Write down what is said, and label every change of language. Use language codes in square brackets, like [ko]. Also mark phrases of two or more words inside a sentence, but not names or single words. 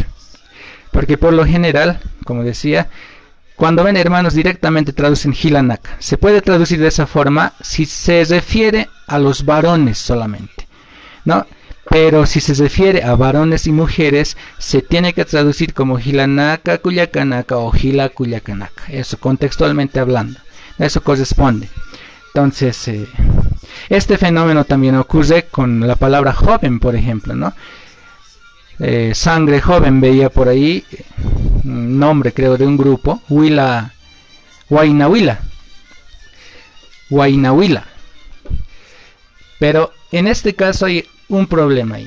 [es] Porque por lo general, como decía, cuando ven hermanos directamente traducen hilanaka. Se puede traducir de esa forma si se refiere a los varones solamente, ¿no? Pero si se refiere a varones y mujeres, se tiene que traducir como [ay] hilanaka kuyakanaka [es] o [ay] hila kuyakanaka. [es] Eso contextualmente hablando. Eso corresponde. Entonces, este fenómeno también ocurre con la palabra joven, por ejemplo, ¿no? Sangre joven, veía por ahí un nombre creo de un grupo, Huaynahuila, pero en este caso hay un problema ahí.